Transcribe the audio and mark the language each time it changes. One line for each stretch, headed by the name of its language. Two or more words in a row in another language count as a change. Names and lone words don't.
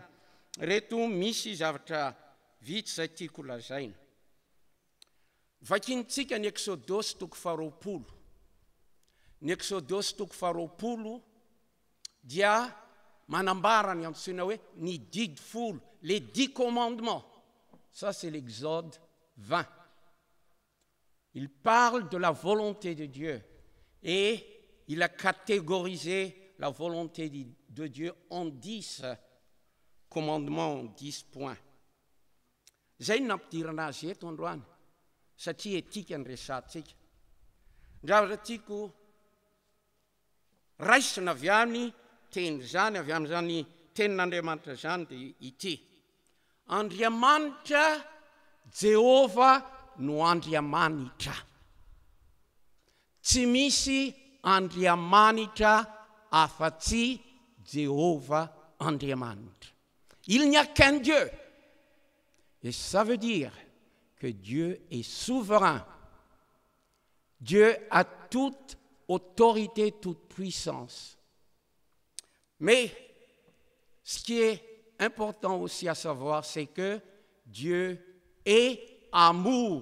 Malagasy: Reto misy zavatra vitsy izay tiako lazaina. Vakintsika ny Exodosy toko faharoapolo. Ny Exodosy toko faharoapolo dia manambara ny antsoina hoe ny didy folo,
French: les 10 commandements. Ça c'est l'Exode 20. Il parle de la volonté de Dieu et il a catégorisé la volonté de Dieu en 10 commandements, 10 points.
Malagasy: Zay nampidirana azy eto androany satria etika ny resantsika. Zavatra tiako raisina avy amin'ny teny zany, avy amin'izany tenin'Andriamanitra zany dia ity. Andriamanitra Jehova no Andriamanitra. Tsy misy Andriamanitra afa-tsy Jehova Andriamanitra.
French: Il n'y a qu'un Dieu. Et ça veut dire que Dieu est souverain. Dieu a toute autorité, toute puissance. Mais ce qui est important aussi à savoir, c'est que Dieu est amour.